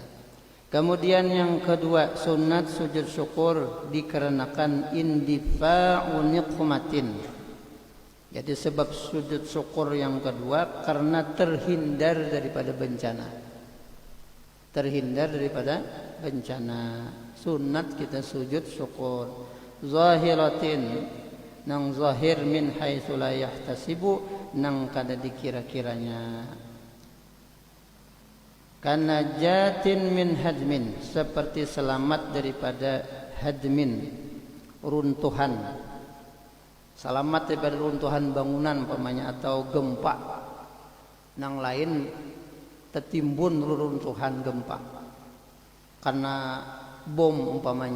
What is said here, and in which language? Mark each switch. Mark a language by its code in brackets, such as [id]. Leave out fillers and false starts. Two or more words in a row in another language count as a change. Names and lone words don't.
[id] Kemudian yang kedua, sunat sujud syukur dikarenakan [ar] indifa'u niqmatin. [id] Jadi sebab sujud syukur yang kedua karena terhindar daripada bencana. Terhindar daripada bencana. Sunat kita sujud syukur. [ar] Zahiratin, [bjn] nang zahir [ar] min haitsu la yahtasibu, [bjn] nang kada dikira-kiranya. [ar] Karena jatin min hadmin, [id] seperti selamat daripada hadmin, runtuhan. Selamat daripada runtuhan bangunan umpamanya atau gempa. [bjn] Nang lain tertimbun runtuhan gempa karena bom umpamanya.